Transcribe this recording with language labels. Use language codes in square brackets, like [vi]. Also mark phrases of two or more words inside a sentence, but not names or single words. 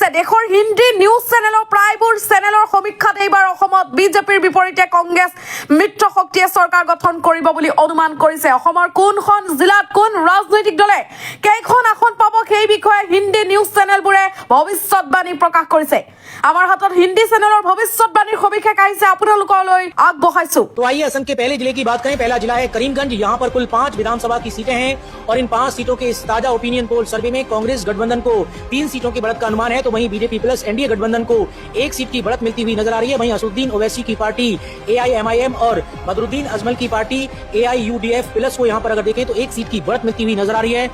[as] দেশৰ হিন্দী [en] news channel [as] প্ৰায়বোৰ চেনেলৰ সমীক্ষাত এইবাৰ অসমত বিজেপিৰ বিপৰীতে কংগ্ৰেছ মিত্ৰ শক্তিয়ে চৰকাৰ গঠন কৰিব বুলি অনুমান কৰিছে। অসমৰ কোনখন জিলাত কোন ৰাজনৈতিক দলে কেইখন আসন পাব সেই বিষয়ে হিন্দী [en] news channels [as] ভৱিষ্যতবাণী প্ৰকাশ কৰিছে। আমাৰ হাতত হিন্দী চেনেলৰ ভৱিষ্যতবাণীৰ সবিশেষ আহিছে, আপোনালোকলৈ আগবঢ়াইছো। [hi] तो आइए असम के पहले जिले की बात करें। पहला जिला है करीमगंज। यहाँ पर कुल 5 विधानसभा की सीटें हैं और इन 5 सीटों के इस ताजा [en] opinion poll survey [hi] में कांग्रेस गठबंधन को 3 सीटों की बढ़त का अनुमान है, तो वहीं बीजेपी प्लस एनडीए गठबंधन को 1 सीट की बढ़त मिलती हुई नजर आ रही है। वहीं असदुद्दीन ओवैसी की पार्टी AIMIM और बदरुद्दीन अजमल की पार्टी AIUDF प्लस को यहाँ पर अगर देखें तो 1 सीट की बढ़त मिलती हुई नजर आ रही है।